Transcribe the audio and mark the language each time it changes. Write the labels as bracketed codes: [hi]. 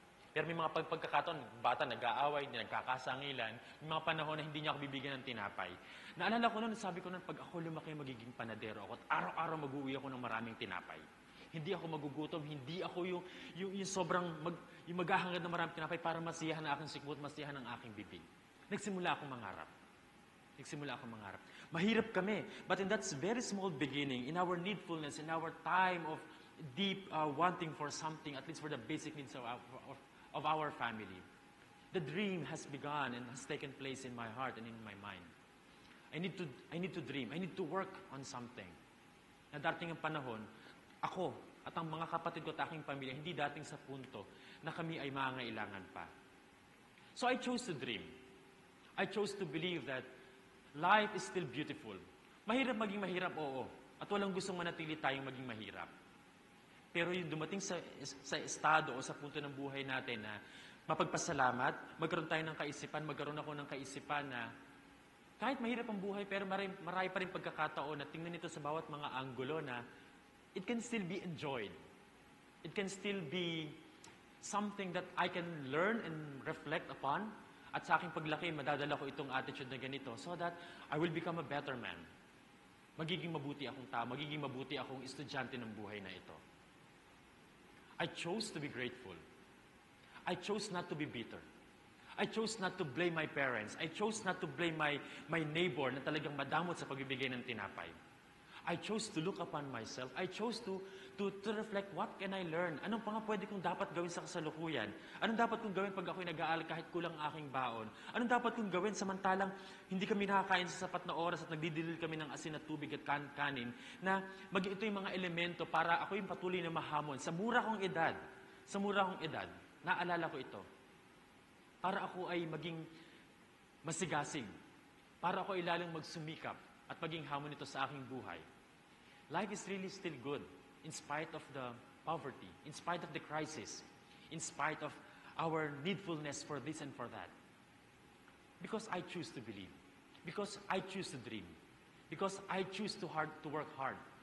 [tl] Pero may mga pagkakataon, bata nag-aaway, nagkakasangilan, may mga panahon na hindi niya ako bibigyan ng tinapay. Naalala ko noon, sabi ko noon, pag ako lumaki magiging panadero ako at araw-araw mag-uwi ako ng maraming tinapay. Hindi ako magugutom, hindi ako yung sobrang yung maghahangad ng maraming tinapay para masiyahan ang aking sikmut, masiyahan ang aking bibig. Nagsimula akong mangarap. Mahirap kami. [en] But in that very small beginning, in our needfulness, in our time of deep wanting for something, at least for the basic needs of our family, the dream has begun and has taken place in my heart and in my mind. I need to dream. I need to work on something. [tl] Na dating ang panahon, ako at ang mga kapatid ko at aking pamilya, hindi dating sa punto na kami ay mangailangan pa. [en] So I chose to dream. I chose to believe that life is still beautiful. [tl] Mahirap maging mahirap, oo. At walang gustong manatili tayong maging mahirap. Pero yung dumating sa estado o sa punto ng buhay natin na mapagpasalamat, magkaroon tayo ng kaisipan, magkaroon ako ng kaisipan na kahit mahirap ang buhay, pero marami pa rin pagkakataon na tingnan ito sa bawat mga anggulo na [en] it can still be enjoyed. It can still be something that I can learn and reflect upon. [tl] At sa aking paglaki, madadala ko itong attitude na ganito [en] so that I will become a better man. [tl] Magiging mabuti akong tao, magiging mabuti akong estudyante ng buhay na ito. [en] I chose to be grateful. I chose not to be bitter. I chose not to blame my parents. I chose not to blame my neighbor [tl] na talagang madamot sa pagbibigay ng tinapay. [en] I chose to look upon myself. I chose to reflect, what can I learn? [tl] Anong pa nga pwede kong dapat gawin sa kasalukuyan? Anong dapat kong gawin pag ako'y nag-aaral kahit kulang ang aking baon? Anong dapat kong gawin samantalang hindi kami nakakain sa sapat na oras at nagdidilil kami ng asin at tubig at kanin na maging ito yung mga elemento para ako yung patuloy na mahamon sa mura kong edad. Sa mura kong edad, naalala ko ito. Para ako ay maging masigasig. Para ako ay lalong magsumikap at maging hamon ito sa aking buhay. [en] Life is really still good in spite of the poverty, in spite of the crisis, in spite of our needfulness for this and for that. Because I choose to believe. Because I choose to dream. Because I choose to work hard.